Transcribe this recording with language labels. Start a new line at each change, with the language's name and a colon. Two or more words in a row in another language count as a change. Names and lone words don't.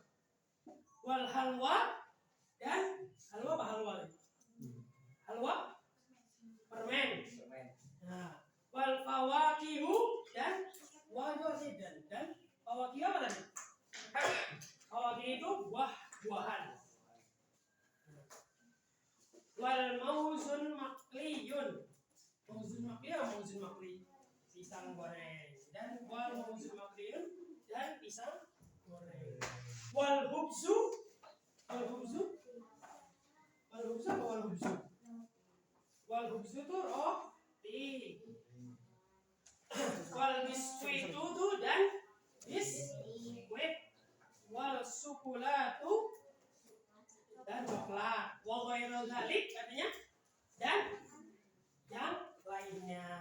Arabic: والحلوى
Indonesian: dan halwa apa halwa? Halwa permen. Nah,
Arabic: والفواكه
Indonesian: dan wajib dan fawakih apa tadi? Fawakih itu buah-buahan.
Arabic: والموز المقلي. موز مقلي
Indonesian: pisang goreng dan
Arabic: والموز المقلي
Indonesian: dan pisang goreng.
Arabic: والخبز apa والخبز? والخبز
Indonesian: itu roti. Wal biskuit itu dan biskuit.
Arabic: والشوكولاتة
Indonesian: dan coklat.
Arabic: وغير ذلك
Indonesian: artinya dan yang lainnya.